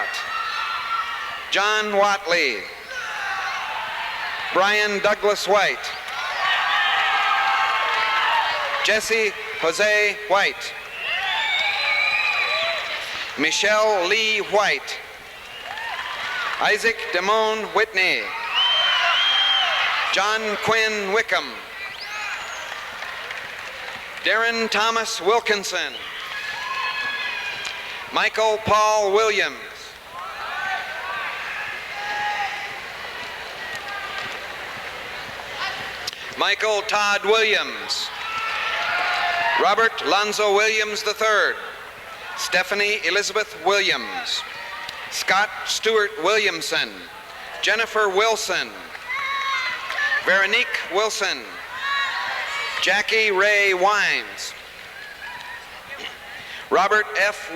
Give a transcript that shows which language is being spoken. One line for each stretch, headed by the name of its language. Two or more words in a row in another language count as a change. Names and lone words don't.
English: John Watley. Brian Douglas White. Jesse Jose White. Michelle Lee White, Isaac Damone Whitney, John Quinn Wickham, Darren Thomas Wilkinson, Michael Paul Williams, Michael Todd Williams, Robert Lonzo Williams III, Stephanie Elizabeth Williams, Scott Stewart Williamson, Jennifer Wilson, Veronique Wilson, Jackie Ray Wines, Robert F.